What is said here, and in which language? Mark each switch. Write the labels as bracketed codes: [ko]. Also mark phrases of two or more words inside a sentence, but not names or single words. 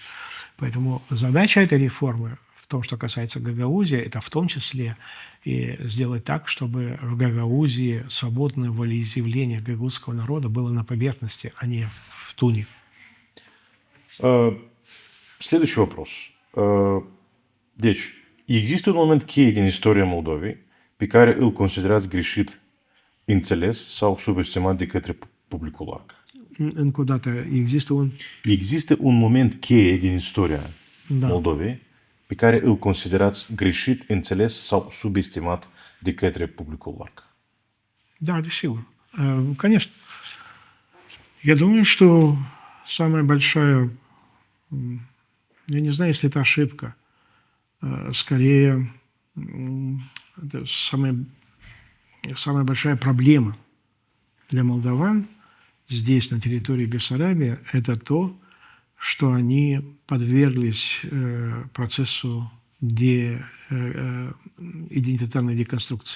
[ru] Поэтому задача этой реформы в том, что касается Гагаузии, это в том числе и сделать так, чтобы в Гагаузии свободное волеизъявление гагаузского народа было на поверхности, а не в туне. Следующий вопрос. [ro] Deci, există un moment cheie din istoria Moldovei pe care îl considerați greșit înțeles sau subestimat de către publicul larg? Încă o dată, Există un moment cheie din istoria Da. Moldovei pe care îl considerați greșit înțeles sau subestimat de către publicul larg? [ru] Да, дesigur. Конечно. Я думаю, что самая большая, я не знаю, если это ошибка, скорее, это самая большая проблема для молдаван здесь, на территории Бессарабии, это то, что они подверглись процессу идентитарной деконструкции.